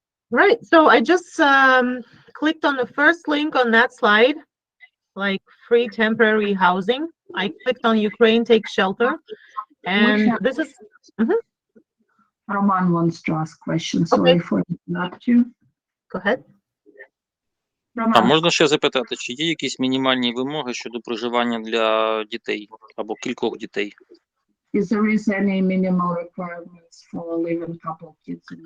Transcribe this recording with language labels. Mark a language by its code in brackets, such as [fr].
[en] Right, so I just clicked on the first link on that slide, like free temporary housing. I clicked on Ukraine Take Shelter, and this is... Roman wants to ask questions, sorry for interrupt you. Go ahead. [uk] А можна ще запитати, чи є якісь мінімальні вимоги щодо проживання для дітей або кількох дітей? [en] Is there any minimal requirements for living couple kids?